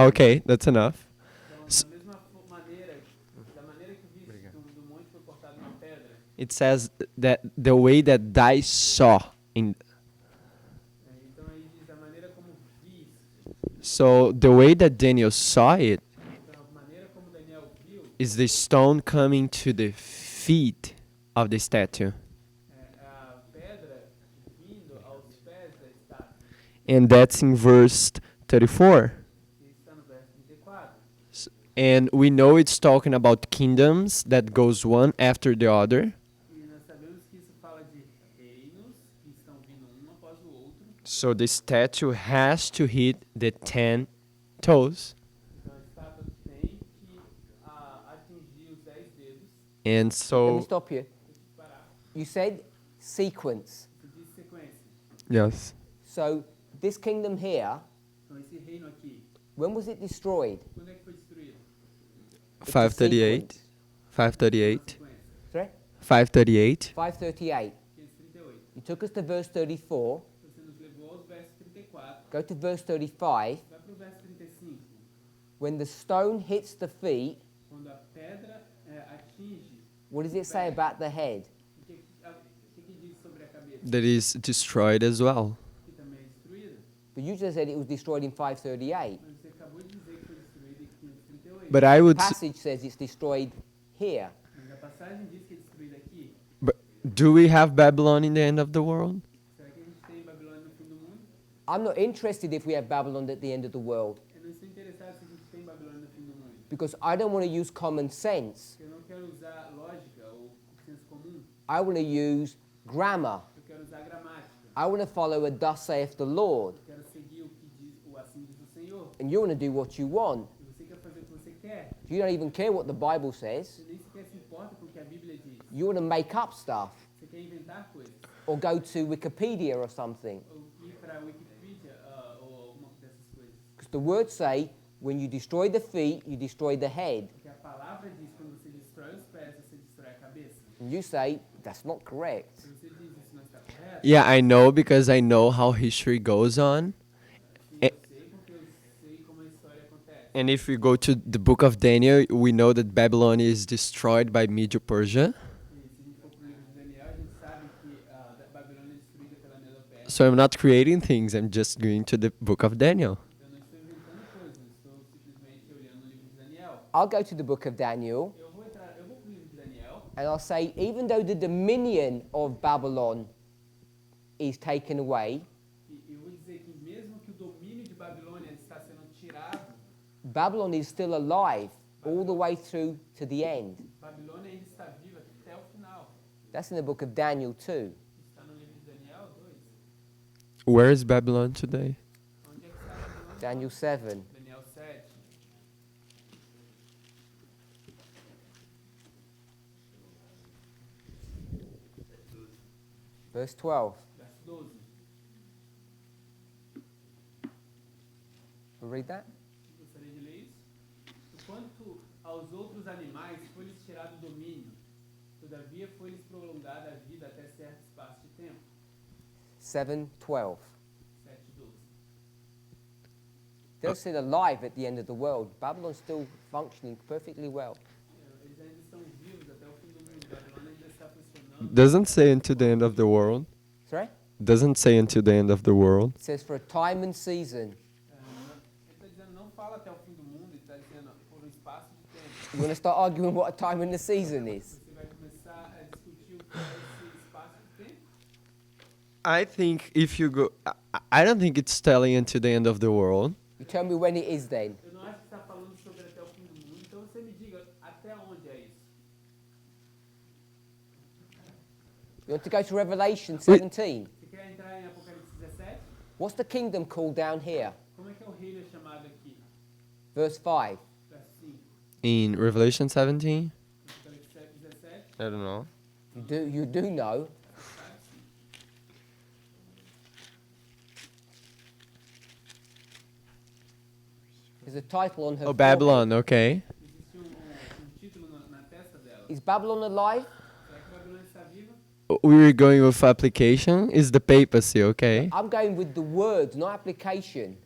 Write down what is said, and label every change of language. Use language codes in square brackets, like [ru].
[en] Okay, that's enough. [pt] Então, da mesma maneira, da maneira que viste do monte foi cortado uma pedra, [en] It says that the way that thy saw in [pt] então aí diz a maneira como viste, [en] so the way that Daniel saw it [pt] então a maneira como Daniel viu [en] is the stone coming to the feet of the statue. [pt] a pedra vindo aos pés da estátua, [en] And that's in verse 34. [pt] que está no verso 34. [en] And we know it's talking about kingdoms that goes one after the other. [pt] E nós sabemos que isso fala de reinos que estão vindo um após o outro, [en] So the statue has to hit the 10 toes. então a estátua tem que atingir os 10 dedos. And let me so stop you. [pt] Parar. [en] You said sequence. [pt] Você diz sequência. [en] yes. So this kingdom here, [pt] Então esse reino aqui, [en] when was it destroyed? [pt] quando é que foi destruído? [en] It's a 538. sequence. [pt] 538. Sequência. [en] Sorry? 538. [pt] 538. [en] You took us to verse 34. [pt] Você nos levou aos versos 34. [en] Go to verse 35. [pt] Vai para o verso 35. [en] When the stone hits the feet, [pt] Quando a pedra atinge, [en] what does it say about the head? [pt] o que diz sobre a cabeça? [en] That is destroyed as well. [pt] Que também é destruída. [en] But you just said it was destroyed in 538. [pt] Mas você acabou de dizer que foi destruída em 538. [en] But I The would passage says it's destroyed here. [pt] Mas a passagem diz que é destruída aqui. [en] do we have Babylon in the end of the world? [pt] Será que a gente tem Babilônia no fim do mundo? [en] I'm not interested if we have Babylon at the end of the world [pt] Eu não estou interessado se a gente tem Babilônia no fim do mundo. [en] because I don't want to use common sense. [pt] Eu não quero usar lógica ou senso comum. [en] I want to use grammar. [pt] Eu quero usar gramática. [en] I want to follow a thus saith the Lord. [pt] Eu quero seguir o que diz o assim diz o Senhor. [en] And you want to do what you want. [pt] E você quer fazer o que você quer. [en] You don't even care what the Bible says. [pt] Você nem sequer se importa com o que a Bíblia diz. [en] You want to make up stuff [pt] Você quer inventar coisas. [en] or go to Wikipedia or something. [pt] Ou ir para a Wikipedia ou alguma dessas coisas. [en] Because the words say when you destroy the feet, you destroy the head. [pt] Porque a palavra diz que quando você destrói os pés, você destrói a cabeça. [en] And you say that's not correct. [pt] Se você diz isso não está correto, [en] Yeah, I know because I know how history goes on. [pt] sim, É- eu sei porque eu sei como a história acontece. [en] And if we go to the book of Daniel, we know that Babylon is destroyed by Medo-Persia. [pt] E se a gente for para o livro de Daniel, a gente sabe que a Babilônia é destruída pela Medo-Pérsia. [en] So I'm not creating things, I'm just going to the book of Daniel. [pt] Eu não estou inventando coisas, eu estou simplesmente olhando o livro de Daniel. [en] I'll go to the book of Daniel [pt] Eu vou para o livro de Daniel [en] And I'll say, even though the dominion of Babylon is taken away, [pt] E eu vou dizer que mesmo que o domínio de Babilônia está sendo tirado, [en] Babylon is still alive all the way through to the end. [pt] Babilônia ainda está viva até o final. [en] That's in the book of Daniel 2. [pt] Está no livro de Daniel 2. [en] Where is Babylon today? [pt] Onde é que está Babilônia? [en] Daniel 7. [pt] Daniel 7. [en] Verse 12. [pt] Verso 12. [en] We'll read that. [pt] Gostaria de ler isso? Quanto aos outros animais foi-lhes tirado o domínio, todavia foi-lhes prolongada a vida até certo espaço de tempo. [en] 7:12. [pt] 7:12. [en] They're still alive at the end of the world. Babylon's still functioning perfectly well. [pt] Eles ainda estão vivos até o fim do mundo. Babilônia ainda está funcionando. [en] Doesn't say until the end of the world. Sorry? Doesn't say until the end of the world. It says for a time and season. [pt] Ele está dizendo, não fala até o fim do mundo, ele está dizendo por um espaço de tempo. [en] You want to start arguing what a time and a season is? [pt] Você vai começar a discutir o que é esse espaço de tempo? [en] I think if you go, I don't think it's telling until the end of the world. You tell me when it is then. [pt] Eu não acho que está falando sobre até o fim do mundo, então você me diga até onde é isso. [en] You want to go to Revelation 17? [pt] Você quer entrar em Apocalipse 17? [en] What's the kingdom called down here? [pt] Como é que é o reino chamado aqui? [en] Verse 5. [pt] Verso 5. [en] In Revelation 17, [pt] Apocalipse 17. [en] I don't know. You do know. There's a title on her. Oh, Babylon, okay. [pt] Existe título na testa dela. [en] Is Babylon alive? [pt] Será que Babilônia está viva? [en] We were going with application. Is the papacy, okay? I'm going with the words, not application.